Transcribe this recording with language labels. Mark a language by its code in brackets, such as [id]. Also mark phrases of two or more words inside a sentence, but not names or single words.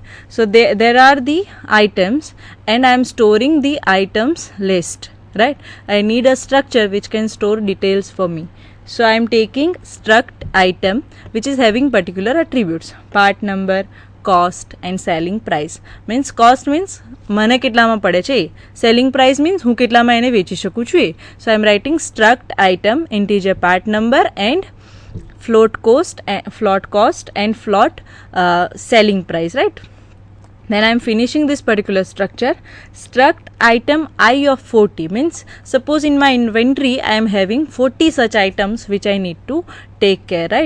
[en] So there are the items, and I am storing the items list, right? I need a structure which can store details for me. So I am taking struct item which is having particular attributes, part number, cost and selling price. Means cost means [gu] મને કેટલામાં પડે છે, [en] selling price means [gu] હું કેટલામાં એને વેચી શકું છું એ. [en] So I am writing struct item integer part number and float cost and float selling price, right? Then I am finishing this particular structure. Struct item I of 40 means suppose in my inventory I am having 40 such items which I need to take care, right?